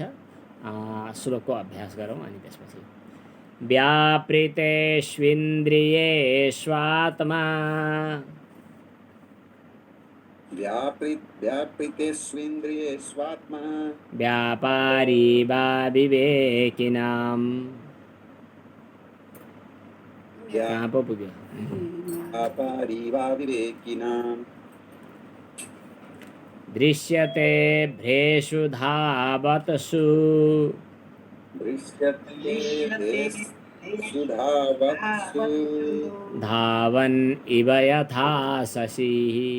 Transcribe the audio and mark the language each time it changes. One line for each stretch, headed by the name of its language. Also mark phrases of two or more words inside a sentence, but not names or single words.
Nepali: श्लोकको अभ्यास गरौँ अनि त्यसपछि।
Sanskrit: व्यापृतेष्विन्द्रियेष्वात्मा व्यापारी वा विवेकिनाम्।
Nepali: कहाँ पो पुग्यो?
Sanskrit: व्यापारी वा विवेकिनाम् दृश्यते भ्रेषु धावत्सु धावन् इव यथा शशिः।